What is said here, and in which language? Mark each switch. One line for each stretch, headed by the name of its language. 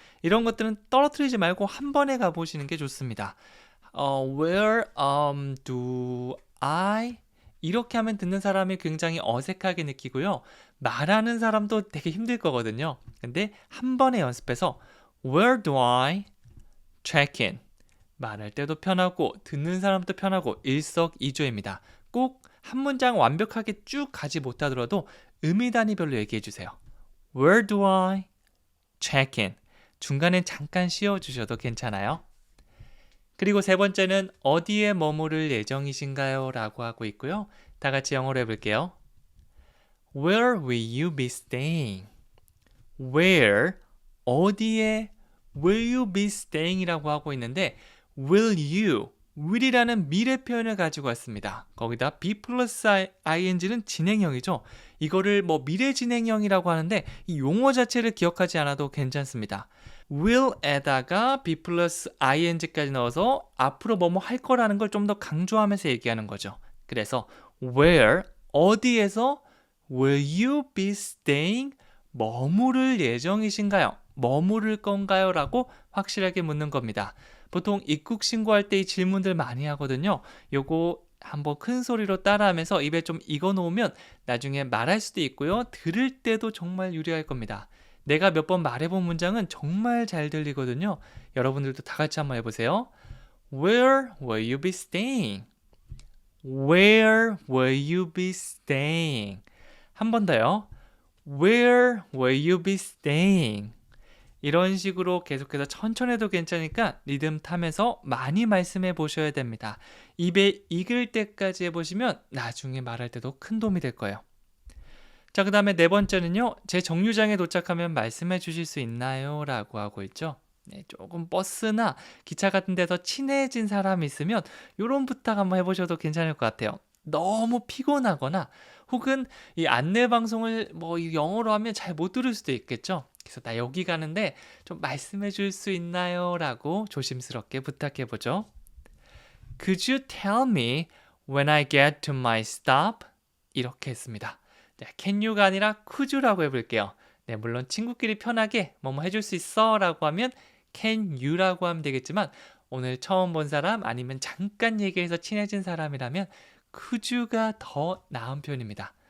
Korean: 이런 것들은 떨어뜨리지 말고 한 번에 가보시는 게 좋습니다.
English: Where do I?
Korean: 이렇게 하면 듣는 사람이 굉장히 어색하게 느끼고요. 말하는 사람도 되게 힘들 거거든요. 근데 한 번에 연습해서
English: Where do I check in?
Korean: 말할 때도 편하고 듣는 사람도 편하고 일석이조입니다. 꼭 한 문장 완벽하게 쭉 가지 못하더라도 의미 단위별로 얘기해 주세요.
English: Where do I check in?
Korean: 중간에 잠깐 쉬어주셔도 괜찮아요. 그리고 세 번째는 어디에 머무를 예정이신가요? 라고 하고 있고요. 다 같이 영어로 해볼게요.
English: Where will you be staying? Where,
Korean: 어디에
English: will you be staying?
Korean: 이라고 하고 있는데
English: will you,
Korean: will이라는 미래 표현을 가지고 왔습니다. 거기다 be 플러스 ing는 진행형이죠. 이거를 뭐 미래 진행형이라고 하는데 이 용어 자체를 기억하지 않아도 괜찮습니다. will에다가 be 플러스 ing까지 넣어서 앞으로 뭐뭐 할 거라는 걸 좀 더 강조하면서 얘기하는 거죠. 그래서
English: where,
Korean: 어디에서
English: will you be staying?
Korean: 머무를 예정이신가요? 머무를 건가요? 라고 확실하게 묻는 겁니다. 보통 입국 신고할 때 이 질문들 많이 하거든요. 요거 한번 큰 소리로 따라하면서 입에 좀 익어 놓으면 나중에 말할 수도 있고요. 들을 때도 정말 유리할 겁니다. 내가 몇 번 말해본 문장은 정말 잘 들리거든요. 여러분들도 다 같이 한번 해보세요.
English: Where will you be staying? Where will you be staying?
Korean: 한 번 더요.
English: Where will you be staying?
Korean: 이런 식으로 계속해서 천천히 해도 괜찮으니까 리듬 타면서 많이 말씀해 보셔야 됩니다. 입에 익을 때까지 해보시면 나중에 말할 때도 큰 도움이 될 거예요. 자, 그 다음에 네 번째는요. 제 정류장에 도착하면 말씀해 주실 수 있나요? 라고 하고 있죠. 네, 조금 버스나 기차 같은 데서 친해진 사람이 있으면 이런 부탁 한번 해보셔도 괜찮을 것 같아요. 너무 피곤하거나 혹은 이 안내 방송을 이 영어로 하면 잘 못 들을 수도 있겠죠. 그래서 나 여기 가는데 좀 말씀해 줄 수 있나요? 라고 조심스럽게 부탁해 보죠.
English: Could you tell me when I get to my stop?
Korean: 이렇게 했습니다. 네,
English: can you
Korean: 가 아니라
English: could you
Korean: 라고 해볼게요. 네, 물론 친구끼리 편하게 뭐뭐 해줄 수 있어 라고 하면 can you라고 하면 되겠지만 오늘 처음 본 사람 아니면 잠깐 얘기해서 친해진 사람이라면 could you가 더 나은 표현입니다.